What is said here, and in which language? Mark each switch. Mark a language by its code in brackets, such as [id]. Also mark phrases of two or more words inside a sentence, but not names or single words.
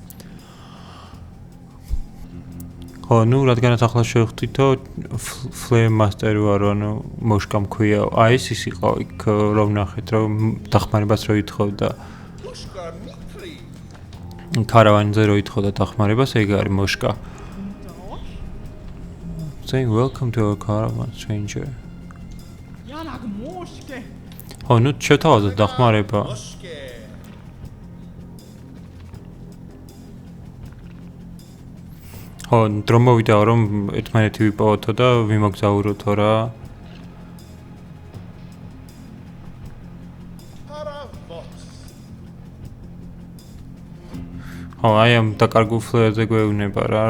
[ka] ხო, ნუ რადგანაც ახლა შევხვდითო, Flame Master ვარო, ანუ მოშკა მქვია. აი ეს ის იყო, იქ რომ ნახეთ, რომ დახმარებას რო ითხოვდა. Caravan-ზე რო ითხოვდა დახმარებას, ეგ არის მოშკა. [en] Saying welcome to our caravan, stranger. [ka] ხო, ნუ შევთავაზოთ დახმარება. ხო, დრო მოვიდაო რომ ერთმანეთი ვიპოვოთო და ვიმოგზაუროთო რა. ხო, აი ამ დაკარგულ ფლეაზე გვეუბნება რა.